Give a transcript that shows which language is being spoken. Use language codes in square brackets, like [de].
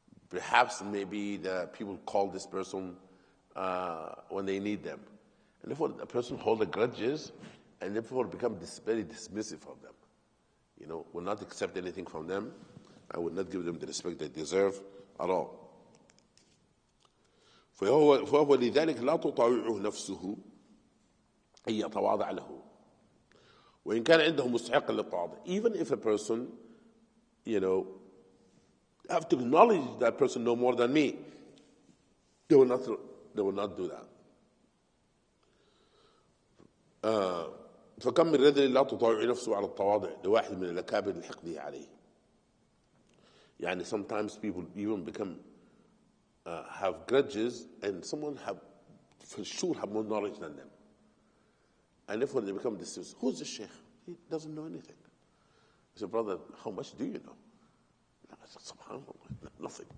[en] Perhaps maybe the people call this person when they need them. And therefore, the person hold the grudges and therefore become very dismissive of them. Will not accept anything from them. I will not give them the respect they deserve at all. [ar] فهو لذلك لا تطاوعه نفسه أن يتواضع له وإن كان عنده مستحق للتواضع. [en] Even if a person, have to acknowledge that person know more than me, they will not do that. [ar] فكم من رجل لا تطاوع نفسه على التواضع لواحد من الأكابر الحقد عليه. [en] Sometimes people even become have grudges, and someone for sure have more knowledge than them, and therefore they become dismissive. Who's the sheikh? He doesn't know anything. I said, brother, how much do you know? I said, subhanAllah, nothing.